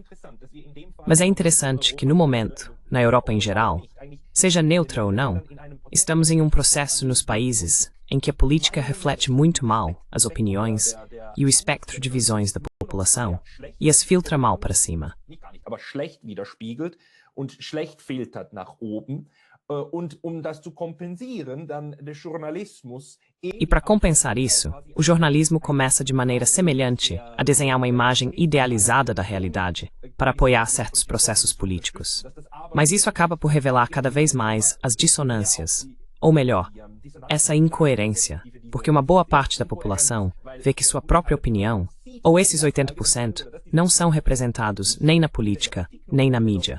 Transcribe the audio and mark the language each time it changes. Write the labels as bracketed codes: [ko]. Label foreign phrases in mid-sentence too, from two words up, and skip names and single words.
[pt] Mas é interessante que, no momento, na Europa em geral, seja neutra ou não, estamos em um processo nos países em que a política reflete muito mal as opiniões e o espectro de visões da população e as filtra mal para cima. [de] Und schlecht filtert nach oben. Und das zu kompensieren, dann der Journalismus... [pt] E para compensar isso, o jornalismo começa de maneira semelhante a desenhar uma imagem idealizada da realidade para apoiar certos processos políticos. Mas isso acaba por revelar cada vez mais as dissonâncias, ou melhor, essa incoerência, porque uma boa parte da população vê que sua própria opinião, ou esses 80%, não são representados nem na política, nem na mídia.